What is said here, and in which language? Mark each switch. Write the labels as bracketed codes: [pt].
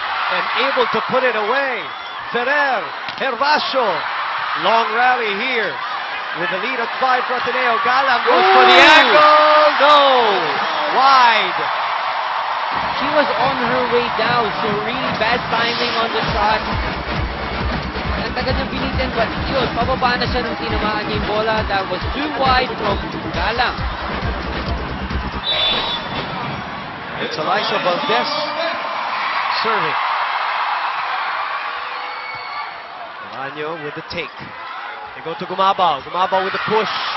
[en] And able to put it away. Ferrer. Hervasio. Long rally here. With the lead at 5 for Ateneo. Galang goes for the angle. No. Wide. She was on her way down, so really bad timing on the shot. [tl] Ang tagal niyang binitin, but yun, pababa na siya nung tinamaan niya yung bola. [en] That was too wide from Galang. It's Elisa Valdez serving. Maraño with the take. They go to Gumabao. Gumabao with the push.